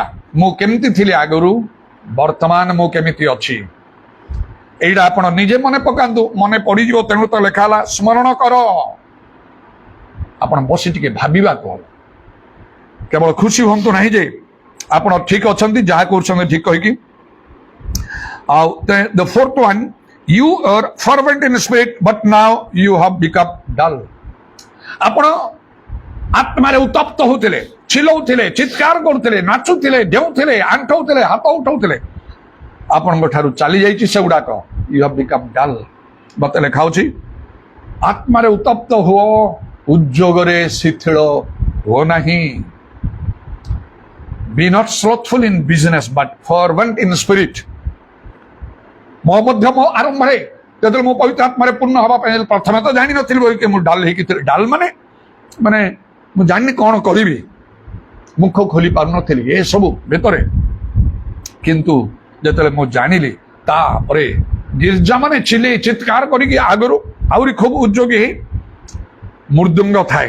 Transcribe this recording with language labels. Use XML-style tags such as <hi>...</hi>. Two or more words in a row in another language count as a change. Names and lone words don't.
<or>ମୁଁ କେମିତି ଥିଲି ଆଗରୁ, ବର୍ତ୍ତମାନ ମୁଁ କେମିତି ଅଛି, ଏଇଟା ଆପଣ ନିଜେ ମନେ ପକାନ୍ତୁ। ମନେ ପଡ଼ିଯିବ, ତେଣୁ ତ ଲେଖା ହେଲା ସ୍ମରଣ କର। ଆପଣ ବସି ଟିକେ ଭାବିବାକୁ ହବ। କେବଳ ଖୁସି ହୁଅନ୍ତୁ ନାହିଁ ଯେ ଆପଣ ଠିକ ଅଛନ୍ତି, ଯାହା କରୁଛନ୍ତି ଠିକ କହିକି।</or> <en>ଆଉ the fourth one, you are fervent in spirit but now you have become dull.</en> <or>ଆପଣ ଆତ୍ମାରେ ଉତ୍ତପ୍ତ ହଉଥିଲେ, ଚିଲଉଥିଲେ, ଚିତ୍କାର କରୁଥିଲେ, ନାଚୁଥିଲେ, ଡେଉଁଥିଲେ, ଆଣ୍ଠଉଥିଲେ, ହାତ ଉଠାଉଥିଲେ, ଆପଣଙ୍କ ଠାରୁ ଚାଲି ଯାଇଛି ସେଗୁଡାକ।</or> <en>you have become dull।</en> <or>ମତେ ଲେଖା ହଉଛି ଆତ୍ମାରେ ଉତ୍ତପ୍ତ ହୁଅ, ଉଦ୍ଯୋଗରେ ଶିଥିଳ ହୁଅ ନାହିଁ।</or> <en>Be not slothful in business but fervent in spirit।</en> <or>ମୋ ଆରମ୍ଭରେ ଯେତେବେଳେ ମୁଁ ପବିତ୍ର ଆତ୍ମାରେ ପୂର୍ଣ୍ଣ ହେବା ପାଇଁ ପ୍ରଥମେ ତ ଜାଣିନଥିଲି କି ମୁଁ ଡାଲ ହେଇକି ଥିଲି। ଡାଲ ମାନେ ମୁଁ ଜାଣିନି କ'ଣ କରିବି, ମୁଖ ଖୋଲି ପାରୁନଥିଲି ଏସବୁ ଭିତରେ। କିନ୍ତୁ ଯେତେବେଳେ ମୁଁ ଜାଣିଲି, ତାପରେ ଗିର୍ଜାମାନେ ଚିତ୍କାର କରିକି ଆଗରୁ ଆହୁରି ଖୁବ ଉଦ୍ଯୋଗୀ ହେଇ ମୃଦୁଙ୍ଗ ଥାଏ।</or>